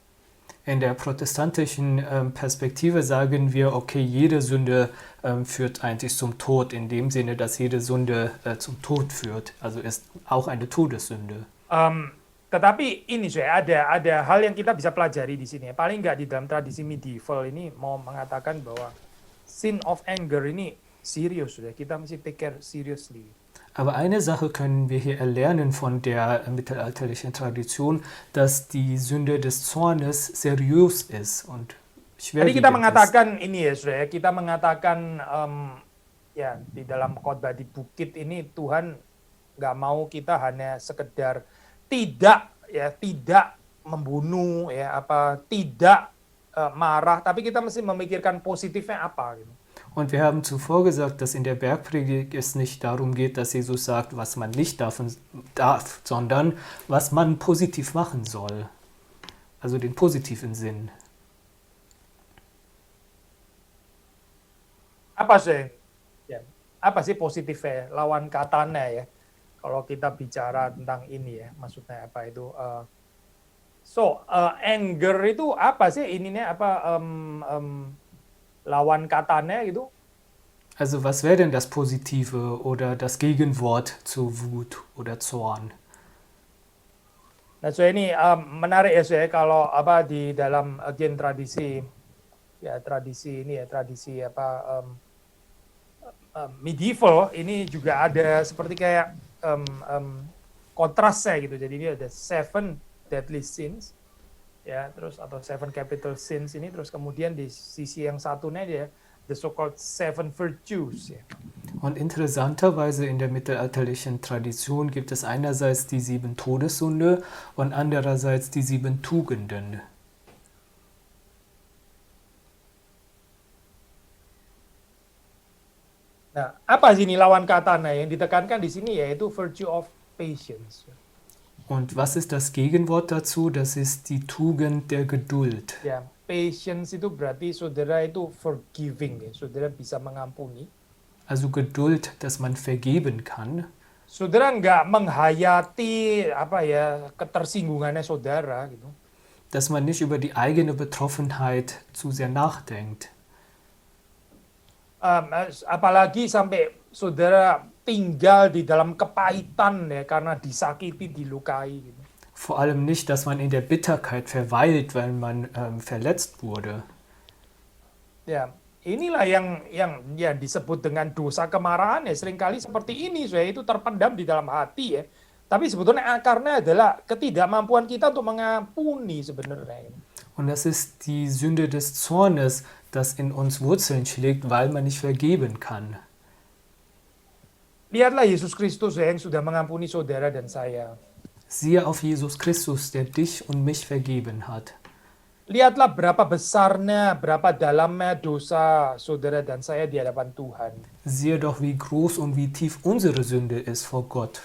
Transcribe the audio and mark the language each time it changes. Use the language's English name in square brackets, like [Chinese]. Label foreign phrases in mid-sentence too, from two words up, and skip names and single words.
[German] In der protestantischen Perspektive sagen wir, okay, jede Sünde führt eigentlich zum Tod, in dem Sinne, dass jede Sünde zum Tod führt. Also ist auch eine Todessünde. [Indonesian] Tetapi ini saya ada hal yang kita bisa pelajari di sini. Paling nggak di dalam tradisi medieval ini mau mengatakan bahwa [English] sin of anger [Indonesian] ini serius sudah. Kita mesti [English] take care seriously. [German] Aber eine Sache können wir hier erlernen von der mittelalterlichen Tradition, dass die Sünde des Zornes seriös ist und schwerwiegend [Indonesian] Tadi kita [German] ist. [Indonesian] mengatakan ini ya, saudara, kita mengatakan ya di dalam khotbah di bukit ini Tuhan nggak mau kita hanya sekedar tidak membunuh ya, apa tidak marah, tapi kita mesti memikirkan positifnya apa gitu. [German] Und wir haben zuvor gesagt, dass in der Bergpredigt es nicht darum geht, dass Jesus sagt, was man nicht darf, sondern was man positiv machen soll. Also den positiven Sinn. [Indonesian] Apa sih positifnya, lawan katanya ya, kalau kita bicara tentang ini ya, maksudnya apa itu? Anger itu apa sih ininya, apa lawan katanya gitu? [German] Also was wäre denn das Positive oder das Gegenwort zu Wut oder Zorn? [Indonesian] Nah, so ini menarik ya, saya kalau apa di dalam tradisi apa medieval ini juga ada seperti kayak kontrasnya gitu. Jadi ini ada 7 [English] deadly sins [Indonesian] ya, terus atau [English] seven capital sins [Indonesian] ini, terus kemudian di sisi yang satunya dia [English] the so-called seven virtues [Indonesian] ya. [German] Und interessanterweise in der mittelalterlichen Tradition gibt es einerseits die 7 Todessünde und andererseits die 7 Tugenden. [Indonesian] Nah, apa sini lawan katanya yang ditekankan di sini yaitu [English] virtue of patience. [German] Und was ist das Gegenwort dazu? Das ist die Tugend der Geduld. [Indonesian] Ya, patience itu berarti saudara itu forgiving ya, saudara bisa mengampuni. [German] Also Geduld, dass man vergeben kann. [Indonesian] Saudara nggak menghayati apa ya ketersinggungannya saudara gitu. [German] Dass man nicht über die eigene Betroffenheit zu sehr nachdenkt. [Indonesian] Apalagi sampai saudara tinggal di dalam kepahitan ya karena disakiti, dilukai gitu. [German] Vor allem nicht, dass man in der Bitterkeit verweilt, weil man verletzt wurde. [Indonesian] Ya, inilah yang ya disebut dengan dosa kemarahan ya, seringkali seperti ini saya itu terpendam di dalam hati ya. Tapi sebetulnya akarnya adalah ketidakmampuan kita untuk mengampuni sebenarnya. [German] Und das ist die Sünde des Zornes, das in uns Wurzeln schlägt, weil man nicht vergeben kann. [Indonesian] Lihatlah Yesus Kristus ya, yang sudah mengampuni saudara dan saya. [German] Siehe auf Jesus Christus, der dich und mich vergeben hat. [Indonesian] Lihatlah berapa besarnya, berapa dalamnya dosa saudara dan saya di hadapan Tuhan. [German] Siehe doch, wie groß und wie tief unsere Sünde ist vor Gott.